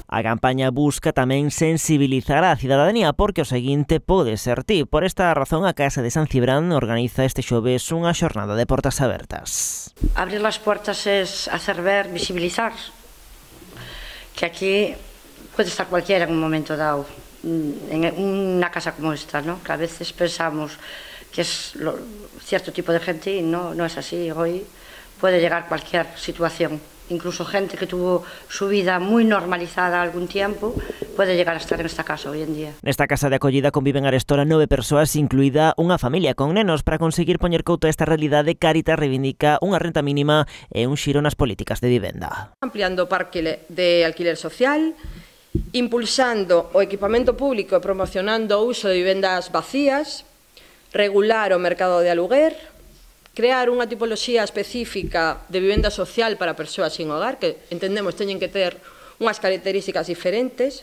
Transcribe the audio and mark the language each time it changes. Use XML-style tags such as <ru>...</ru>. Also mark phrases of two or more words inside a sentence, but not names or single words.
<gl>A campaña busca tamén sensibilizar a cidadanía porque o seguinte pode ser ti. Por esta razón, a Casa de San Cibrán organiza este xoves unha xornada de portas abertas. Abrir as portas é</gl> <es>hacer ver, visibilizar que aquí</es> <gl>pode estar</gl> <es>cualquiera en un momento dado en una casa como esta, ¿no? Que a veces pensamos que es cierto tipo de gente y no es así. Hoy puede llegar cualquier situación, incluso gente que tuvo su vida muy normalizada algún tiempo puede llegar a estar en esta casa hoy en día.</es> <gl>Nesta casa de acollida conviven arestora 9 persoas, incluída unha familia con nenos. Para conseguir poñer couto a esta realidade, Cáritas reivindica unha renta mínima e un xiro nas políticas de vivenda. Ampliando o parque de alquiler social, impulsando o equipamento público e promocionando o uso de vivendas vacías, regular o mercado de aluguer, crear unha tipoloxía específica de vivenda social para persoas</gl> <es>sin hogar,</es> <gl>que entendemos teñen que ter unhas características diferentes.</gl>